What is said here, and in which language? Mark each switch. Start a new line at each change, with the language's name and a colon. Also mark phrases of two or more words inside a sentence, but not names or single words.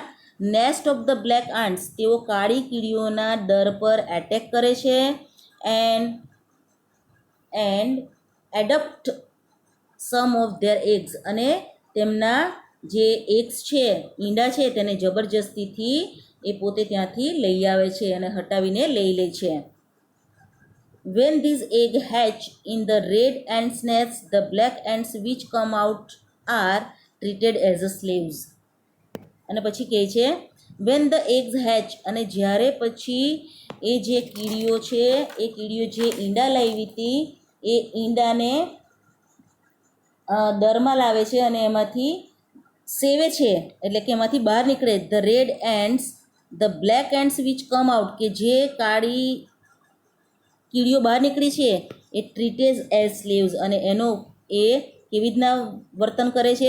English: nest of the black ants,
Gujarati: તેઓ કાળી કીડીઓના દર પર એટેક કરે છે.
English: and adopt some of their eggs,
Gujarati: અને તેમના જે એગ્સ છે, ઈંડા છે, તેને જબરજસ્તીથી એ પોતે ત્યાંથી લઈ આવે છે અને હટાવીને લઈ લે છે.
English: When these eggs hatch in the red ants' nests, the black ants which come out are treated as slaves.
Gujarati: અને પછી કહે છે
English: when the eggs hatch,
Gujarati: અને જ્યારે પછી એ જે કીડીઓ છે એ કીડીઓ જે ઈંડા લાવી હતી એ ઈંડાને દરમાં લાવે છે અને એમાંથી સેવે છે, એટલે કે એમાંથી બહાર નીકળે.
English: the red ants, the black ants which come out,
Gujarati: કે જે કાળી કીડીઓ બહાર નીકળી છે એ
English: treated as slaves,
Gujarati: અને એનો એ કેવી રીતના વર્તન કરે છે?